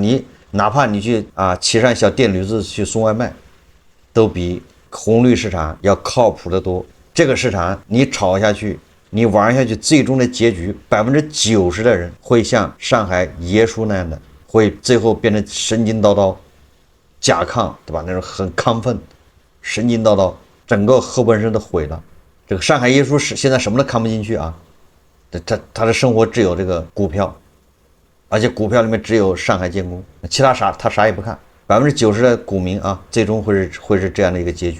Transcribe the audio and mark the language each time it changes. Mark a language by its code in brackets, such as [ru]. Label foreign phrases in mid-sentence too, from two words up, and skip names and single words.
[zh] 哪怕你去騎上小電驢子去送外賣，都比紅綠市場要靠譜得多。這個市場你炒下去，你玩下去，最終的結局90%的人會像上海爺叔那樣的，會最後變成神經叨叨、甲亢，對吧？那種很亢奮、神經叨叨，整個後半生都毀了。這個上海爺叔現在什麼都看不進去啊，他的生活只有這個股票。而且股票裡面只有上海建工，其他他啥也不看。90%的股民啊，最終會是這樣的一個結局。